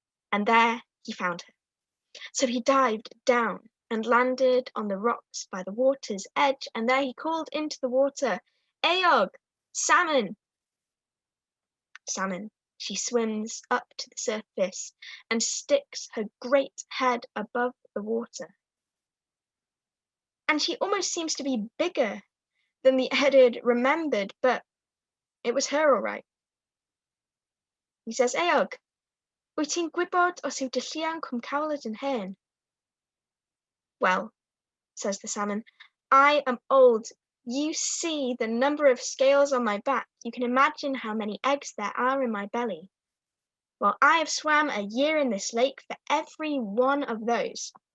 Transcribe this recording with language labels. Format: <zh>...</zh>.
<en>And there he found her. So he dived down and landed on the rocks by the water's edge, and there he called into the water, Eog, salmon! Salmon. She swims up to the surface and sticks her great head above the water. And she almost seems to be bigger than the Eddard remembered, but it was her all right. He says,</en> <cy>Eog, wyt ti'n gwybod os yw dy lluan cwm cawlyd yn hen?</cy> <en>Well, says the salmon, I am old. You see the number of scales on my back. You can imagine how many eggs there are in my belly. Well, I have swam a year in this lake for every one of those.</en>